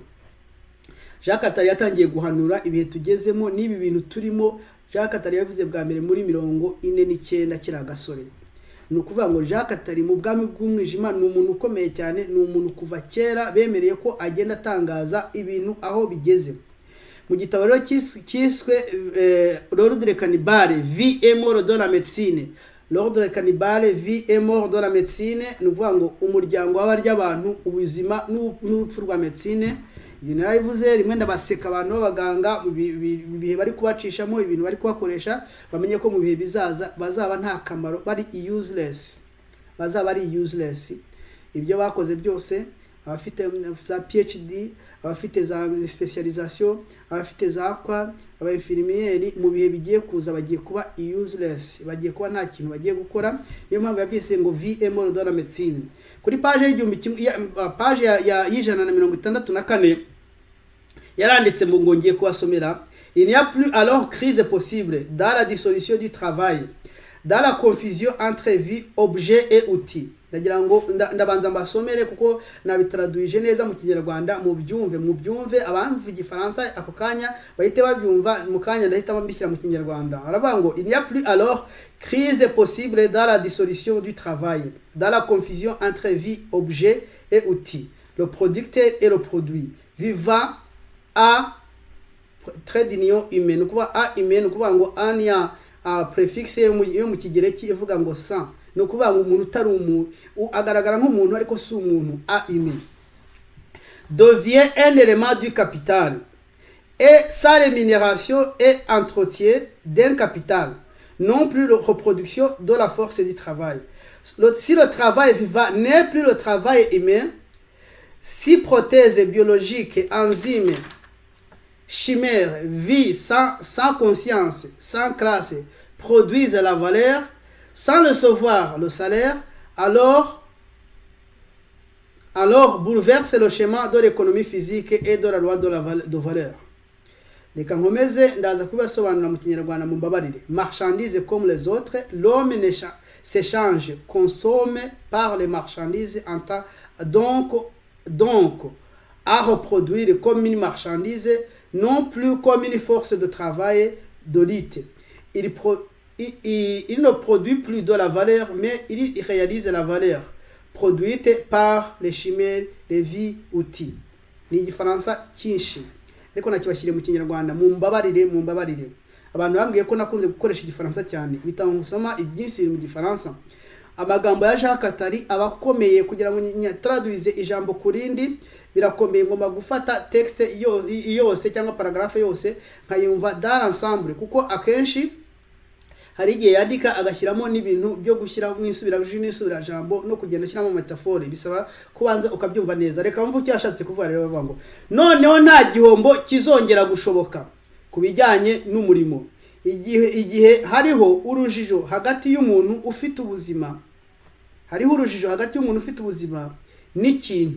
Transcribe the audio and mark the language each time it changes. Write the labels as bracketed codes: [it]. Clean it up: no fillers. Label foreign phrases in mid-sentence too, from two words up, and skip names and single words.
[rw] Jacques Attali yatangiye guhanura ibihe tugezemo n'ibi bintu turimo. Jacques Attali yavuze bwa mbere muri 49 kiri agasore. Ni ukuvuga ngo Jacques Attali mu bwami bw'umwijima ni umuntu ukomeye cyane, ni umuntu kuva kera bemereye ko agenda atangaza ibintu aho bigeze. Mu gitabo rero cyiswe L'ordre des cannibales, vie et mort de la médecine. L'ordre des cannibales, vie et mort de la médecine, ni ukuvuga ngo umuryango w'abarya abantu, ubuzima n'urupfu rwa medicine. Ibintu narabivuze rimwe, ndabaseka abantu b'abaganga bihe bari kubacishamo ibintu bari kubakoresha, bamenye ko mu bihe bizaza bazaba nta kamaro, bari useless, ibyo bakoze byose. Abafite za PhD, abafite za specialisation, abafite za kwa, abainfirmieri, mu bihe bigiye kuza bagiye kuba useless, bagiye kuba nta kintu bagiye gukora. Niyo mpamvu yabyise ngo vie et mort de la médecine. Kuri page page ya 164 yaranditse ngo ngiye kubasomera: [fr] il n'y a plus alors crise possible dans la dissolution du travail, dans la confusion entre vie, objet et outil. [rw] Ndagira ngo ndabanza mbasomere kuko nabitraduje neza mu Kinyarwanda, mu byumve abamvuga Igifaransa ako kanya bahite babyumva, mu kanya ndahita bambishyira mu Kinyarwanda. Aravuga ngo [fr] il n'y a plus alors crise possible dans la dissolution du travail, dans la confusion entre vie, objet et outil, le producteur et le produit, vivant à trait d'union humaine. [rw] Kuba a humaine, kuba ngo anya prefix yo mu Kigereki ivuga ngo sans, no kuvuga ngo umuntu utari umuntu, agaragara nk'umuntu ariko si umuntu, [fr] a humain, devient un élément du capital et sa rémunération et entretien d'un capital, non plus la reproduction de la force du travail. Si le travail vivant n'est plus le travail humain, si prothèses biologiques, enzymes, chimères, vie sans conscience, sans classe, produisent la valeur, sans recevoir le salaire, alors bouleverse le schéma de l'économie physique et de la loi de valeur. [rw] Reka nkomeze ndaza kubasobanura mu Kinyarwanda mu mbabarire. [fr] Marchandises comme les autres, l'homme s'échange, consomme par les marchandises, donc à reproduire comme une marchandise, non plus comme une force de travail de lutte. Il ne produit plus de la valeur, mais il réalise la valeur produite par les chimères, les vies, outils. [rw] Ni Igifaransa cyinshi. ariko nakibashyire mu kinyarwanda, mumbabarire. Abantu bambwiye ko nakunze gukoresha igifaransa cyane, bitanga gusoma ibyinshi mu gifaransa. Amagambo ya Jacques Attali abakomeye kugira ngo traduise ijambo kurindi birakomeye, ngomba gufata texte yose cyangwa paragraphe yose nkayumva [fr] dans l'ensemble, [rw] kuko akenshi hari igihe yandika agashyiramo n'ibintu byo gushyira mu insubira jambo no kugenda ashyiramo metaphore, bisaba kubanza ukabyumva neza. Reka mvuge icyo yashatse kuvuga rero, bavuga ngo noneho nta gihombo kizongera gushoboka kubijyanye n'umurimo igihe hariho urujijo hagati y'umuntu ufite ubuzima, n'ikintu.